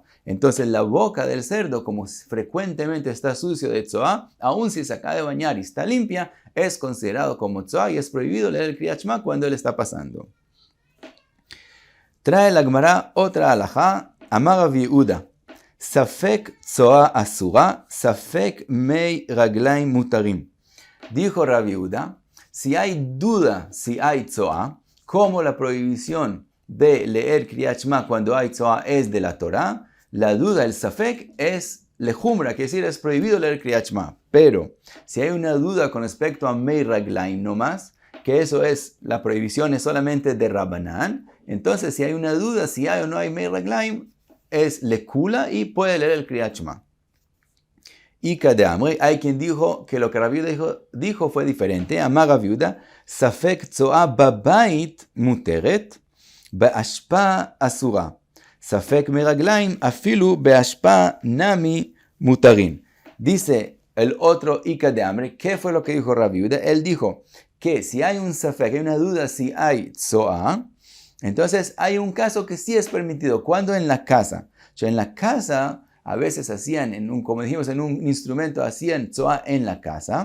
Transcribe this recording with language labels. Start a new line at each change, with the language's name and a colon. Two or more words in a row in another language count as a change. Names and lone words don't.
Spanish: Entonces la boca del cerdo, como frecuentemente está sucio de tzoá, aun si se acaba de bañar y está limpia, es considerado como tzoá y es prohibido leer el Kriyat Shema cuando él está pasando. Trae la Gemara otra alajá,
Hebrew: אמר רב יהודה. ספק צואה אסורה, ספק מי רגליים מותרים.
Spanish: Dijo Rav Yehuda, si hay duda si hay tzoa, como la prohibición de leer Kriyat Shema cuando hay tzoa es de la Torah, la duda, el safek, es lejumra, que decir, es prohibido leer Kriyat Shema. Pero si hay una duda con respecto a
Hebrew: מי רגליים
Spanish: nomás, que eso es, la prohibición es solamente de Rabbanán, entonces si hay una duda si hay o no hay mei raglaim, es lekula y puede leer el Kriyat Shema. Y Kadamri, hay quien dijo que lo que Rav Yehuda dijo fue diferente.
Hebrew: אמר רב יהודה, ספק צואה בבית מותרת, באשפה אסורה. ספק מרגליים אפילו באשפה נמי מותרין.
Spanish: Dice el otro
Aramaic: איכא ד אמרי,
Spanish: ¿qué fue lo que dijo Rav Yehuda? Él dijo que si hay un safek, hay una duda si hay tzoa, entonces hay un caso que sí es permitido. ¿Cuándo? En la casa. O sea, en la casa a veces hacían, como dijimos, en un instrumento hacían tzoa en la casa.